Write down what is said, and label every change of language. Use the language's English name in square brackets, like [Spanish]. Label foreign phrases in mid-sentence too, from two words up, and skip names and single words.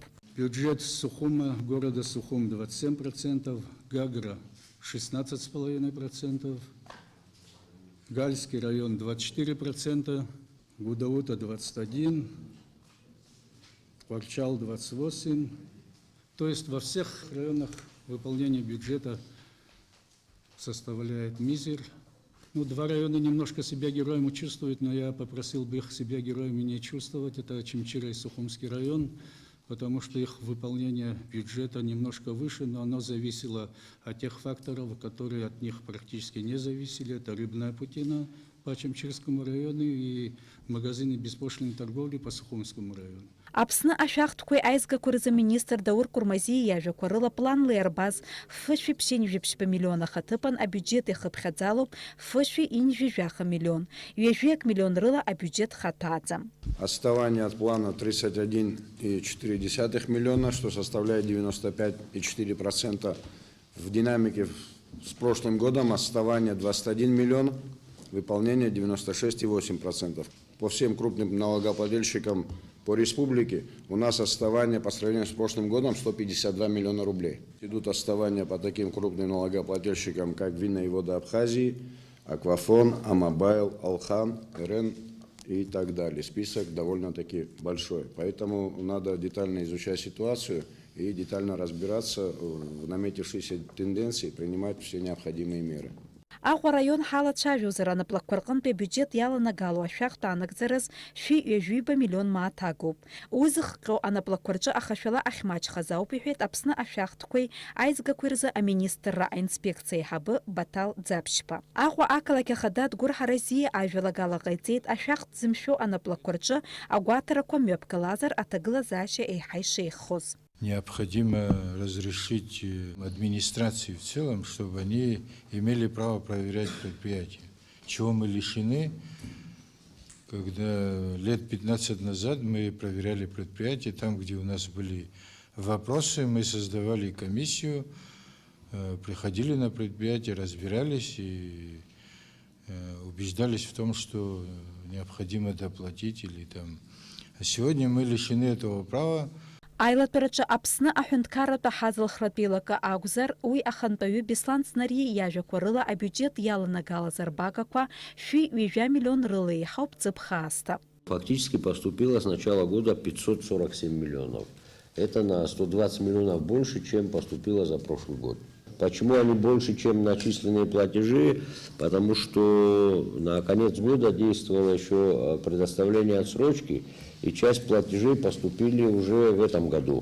[Russian] Бюджет Сухума, города Сухум 27%, Гагра 16,5%, Гальский район 24%, Гудаута 21%, Кварчал 28%. То есть во всех районах выполнение бюджета составляет мизер. Ну, два района немножко себя героями чувствуют, но я попросил бы их себя героями не чувствовать. Это Очамчыра и Сухумский район, потому что их выполнение бюджета немножко выше, но оно зависело от тех факторов, которые от них практически не зависели. Это рыбная путина по Очамчырскому району и магазины беспошлиной торговли по Сухумскому району. [Abkhazian] Аԥсны ашәахтәқәеи аизгақәа рзы министр Даур Курмазиа иажәақәа рыла планла иарбаз ф-7,7 миллион ахаҭыԥан абюджет ихыԥхьаӡалоуп ф-1,7 миллион. 1 миллион рыла абюджет хаҭәааӡам. [Russian] Отставание от плана 31,4 миллиона, что составляет 95,4%. В динамике с прошлым годом отставание 21 миллион, выполнение 96,8%. По всем крупным налогоплательщикам по республике у нас отставание по сравнению с прошлым годом 152 миллиона рублей. Идут отставания по таким крупным налогоплательщикам, как Винная и вода Абхазии, Аквафон, Амобайл, Алхан, РН и так далее. Список довольно-таки большой. Поэтому надо детально изучать ситуацию и детально разбираться в наметившейся тенденции, принимать все необходимые меры. [Abkhazian] Аҟәа араион ҳалацәажәозар анаплакқәа рҟынтәи абиуџьет иаланагало ашәахтә анагӡараз 2 миллион мааҭ агоуп. Уи зыхҟьо анаплакқәа рҿы ахашәала ахьмаҷхаз ауп иҳәеит Аԥсны ашәахтәқәеи аизгақәеи рзы аминистрра аинспекциа аиҳабы Батал Ӡаԥшьба. Аҟәа ақалақь ахада Дгәыр Ҳаразиа ажәалагала ҟаиҵеит ашәахтә зымшәо анаплакқәа рҿы агәаҭарақәа мҩаԥгалазар аҭагылазаашьа еиҳа ишеиӷьхоз. [Russian] Необходимо разрешить администрации в целом, чтобы они имели право проверять предприятия. Чего мы лишены, когда лет 15 назад мы проверяли предприятия, там, где у нас были вопросы, мы создавали комиссию, приходили на предприятие, разбирались и убеждались в том, что необходимо доплатить или там. А сегодня мы лишены этого права. [Abkhazian] Аилатәараҿы Аԥсны аҳәынҭқарратә аҳаӡлахратә еилакы акәзар, уи ахантәаҩы Беслан Снарии иажәақәа рыла абиуџьет иаланагалаз арбагақәа 2 миллион рыла еиҳауп ҵыԥхаасҭа. [Russian] Фактически поступило с начала года 547 миллионов. Это на 120 миллионов больше, чем поступило за прошлый год. Почему они больше, чем начисленные платежи? Потому что на конец года действовало еще предоставление отсрочки, и часть платежей поступили уже в этом году.